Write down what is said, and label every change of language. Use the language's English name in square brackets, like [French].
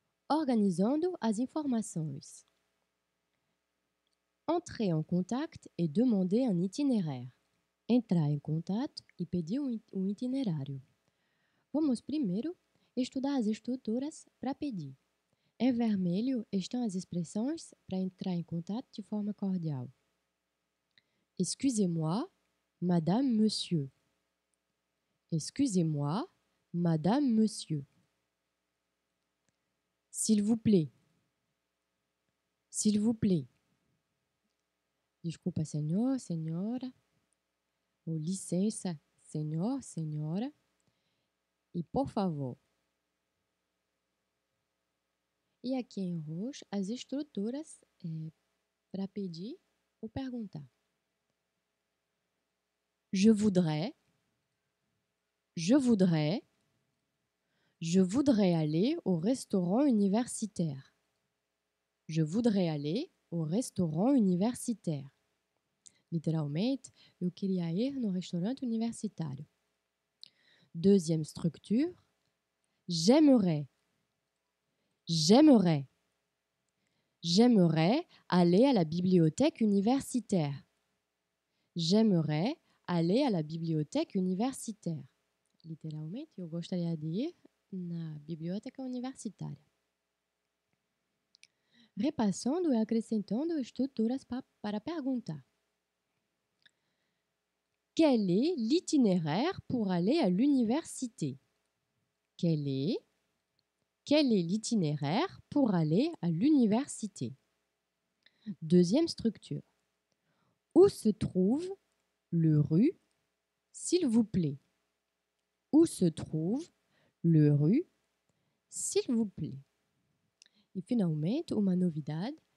[Portuguese] Organisando as informações. [French] Entrer en contact et demander un itinéraire. [Portuguese] Entrar em contato e pedir um itinerário. Vamos primeiro estudar as estruturas para pedir. Em vermelho estão as expressões para entrar em contato de forma cordial. [French] Excusez-moi, madame, monsieur. Excusez-moi, madame, monsieur. S'il vous plaît. S'il vous plaît. [Portuguese] Desculpa, senhor, senhora. Ou licença, senhor, senhora. E por favor. E aqui em roxo, as estruturas para pedir ou perguntar. [French] Je voudrais. Je voudrais. Je voudrais aller au restaurant universitaire. Je voudrais aller au restaurant universitaire. [Portuguese] Literalmente, eu queria ir no restaurante universitário. [French] Deuxième structure. J'aimerais. J'aimerais. J'aimerais aller à la bibliothèque universitaire. J'aimerais aller à la bibliothèque universitaire. [Portuguese] Literalmente, eu gostaria de ir na biblioteca universitária. Repassando e acrescentando estruturas para perguntar. [French] Quel est l'itinéraire pour aller à l'université? Quel est l'itinéraire pour aller à l'université? Deuxième structure. Où se trouve le rue, s'il vous plaît? Où se trouve le rue, s'il vous plaît? [Portuguese] E finalmente, uma novidade.